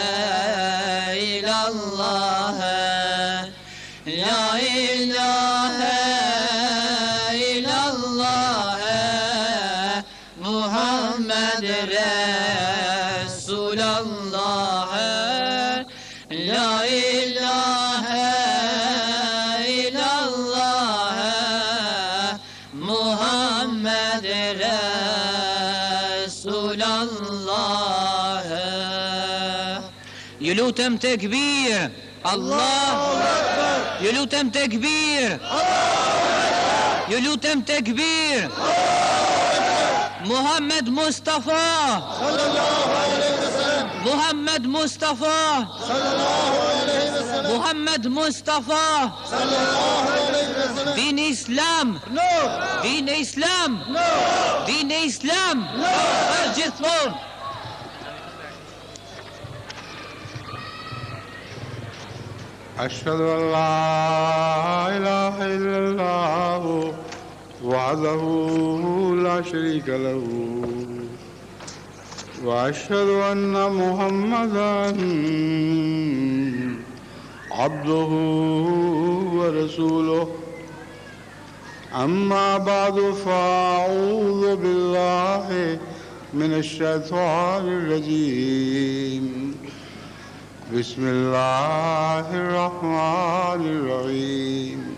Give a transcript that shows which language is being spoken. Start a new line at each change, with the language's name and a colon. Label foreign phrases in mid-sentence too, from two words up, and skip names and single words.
Arabic: إلا الله لا إله إلا الله محمد رسول الله لا إله إلا الله محمد رسول الله
Albanian: Ju lutem tekbir
Arabic: الله أكبر
Albanian: Ju lutem tekbir Ju lutem tekbir
Arabic: محمد مصطفى محمد مصطفى محمد مصطفى دين إسلام دين إسلام دين إسلام
Albanian: Për gjithmonë
Arabic: أشهد أن لا إله إلا الله وحده لا شريك له وأشهد أن محمدا عبده ورسوله أما بعد فأعوذ بالله من الشيطان الرجيم بسم الله الرحمن الرحيم